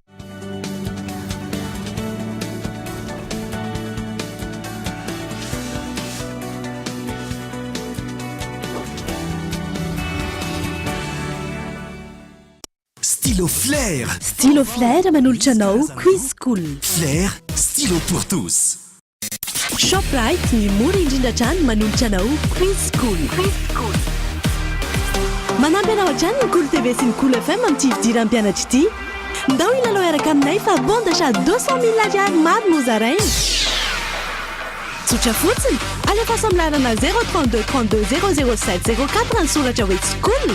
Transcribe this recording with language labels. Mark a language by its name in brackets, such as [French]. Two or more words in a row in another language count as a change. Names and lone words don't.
[Malagasy] Stylo Flair. Stylo Flair manolotra anao Quiz School. Flair, [French] stylo pour tous. [Malagasy] Shoprite ny mora indrindra hatrany manolotra anao Quiz School. Manampy anao hatrany ny Cool TV sy ny Cool FM amin'ny fidiran'ny mpianatra ity. Ndao ilalao araka aminay fa [French] bon d'achat [Malagasy] 200 000 ariary maro no zaraina. Tsotra fotsiny, alefa samlarana 032 32 007 04 ny soratra hoe School.